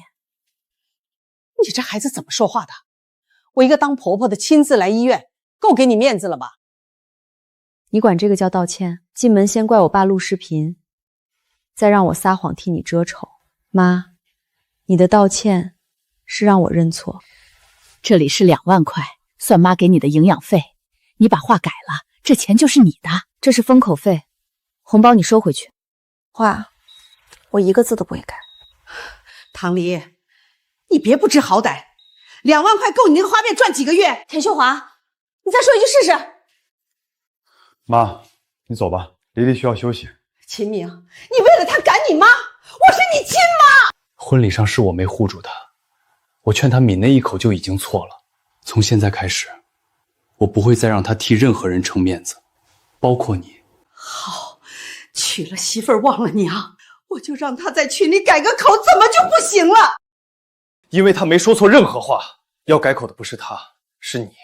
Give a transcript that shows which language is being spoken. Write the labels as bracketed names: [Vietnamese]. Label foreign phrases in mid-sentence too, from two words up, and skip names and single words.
[Chinese] 你这孩子怎么说话的？我一个当婆婆的亲自来医院，够给你面子了吧？你管这个叫道歉？进门先怪我爸录视频，再让我撒谎替你遮丑。媽，你的道歉是讓我認錯。這裡是2萬塊，算媽給你的營養費。你把話改了，這錢就是你的。這是封口費，紅包你收回去。話，我一個字都不會改。唐黎，你別不知好歹，2萬塊夠你那個花店賺幾個月？田秀華，你再說一句試試。媽，你走吧，黎黎需要休息。秦明，你為了他趕你媽，我是你親媽。婚禮上是我沒護住她，我勸她抿那一口就已經錯了。從現在開始，我不會再讓她替任何人撐面子，包括你。好，娶了媳婦兒忘了娘，我就讓她在群裡改個口，怎麼就不行了？因為她沒說錯任何話，要改口的不是她，是你。